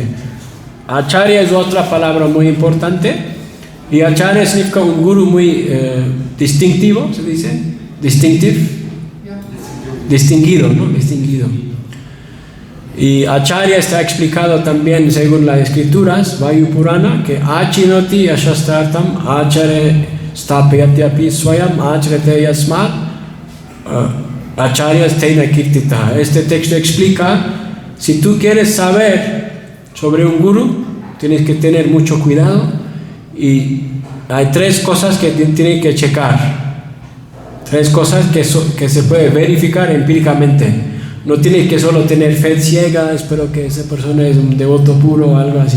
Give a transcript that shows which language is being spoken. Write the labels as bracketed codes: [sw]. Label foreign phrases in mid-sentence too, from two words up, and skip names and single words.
[es] Acharya es otra palabra muy importante, y Acharya significa un guru muy distintivo, se dice, distinguido, ¿no? Distinguido. Y Acharya está explicado también según las escrituras, [sa] Vayu Purana, que Achinoti Yashastrartam Acharya Stapyatyapi Swayam Acharete Yasmat Acharya Steina Kirtita. [es] Este texto explica, si tú quieres saber sobre un guru, tienes que tener mucho cuidado, y hay tres cosas que tienes que checar, tres cosas que se puede verificar empíricamente. No tienes que solo tener fe ciega, espero que esa persona es un devoto puro o algo así.